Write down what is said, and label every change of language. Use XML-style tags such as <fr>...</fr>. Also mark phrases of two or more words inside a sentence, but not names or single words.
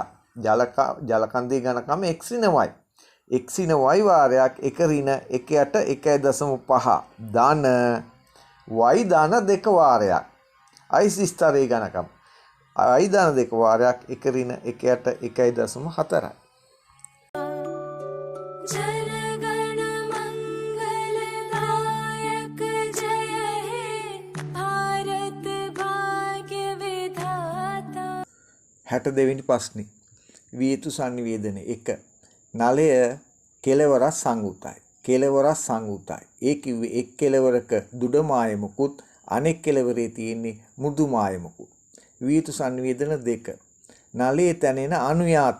<si>ජල කන්දේ ඝනකම x ඍණ y. x ඍණ y වාරයක් 1 ඍණ 1ට 1.5 ධන y ධන 2 වාරයක්. අයිස් ස්තරයේ ඝනකම y ධන 2 වාරයක් 1 ඍණ 1ට 1.4යි.</si> <bn>জনগণ মঙ্গলদায়ক জয় হে ভারত ভাগ্য বিধাতা.</bn> <si>62 වෙනි ප්‍රශ්නේ. විය යුතු සංනිවේදනය 1. නලය කෙලවරක් සංයුතයි. කෙලවරක් සංයුතයි. ඒ කිව්වේ එක් කෙලවරක දුඩ මායමකුත් අනෙක් කෙලවරේ තියෙන්නේ මුදු මායමකුත්. විය යුතු සංනිවේදන 2. නලයේ තැනෙන අනුයාත.</si>